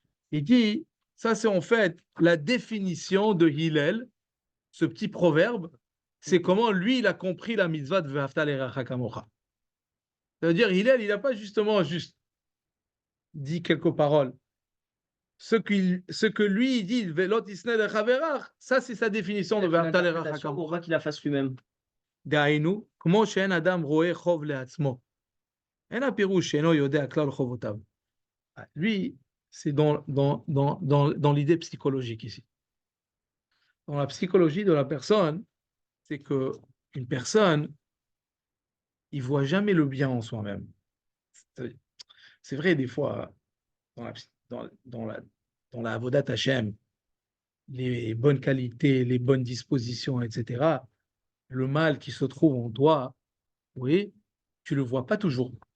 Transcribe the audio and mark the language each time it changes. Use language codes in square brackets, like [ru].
[fr] Il dit, ça c'est en fait la définition de Hillel, ce petit proverbe, c'est comment lui il a compris la mitzvah de ve'afta l'eracha kamocha. Ça veut dire, Hillel, il n'a pas juste dit quelques paroles. Ce que lui, il dit, Velot isne de chaverach, ça, c'est sa définition de ve'afta l'eracha kamocha. Pour pas qu'il la fasse lui-même. [he] דהיינו, כמו שאין אדם רואה חוב לעצמו. אין הפירוש שאינו יודע כלל חובותיו. [fr] Lui, c'est dans l'idée psychologique ici. Dans la psychologie de la personne, c'est que une personne, il ne voit jamais le bien en soi-même. C'est vrai, des fois, dans la Avodat Hashem, les bonnes qualités, les bonnes dispositions, etc., le mal qui se trouve en toi, oui, tu ne le vois pas toujours.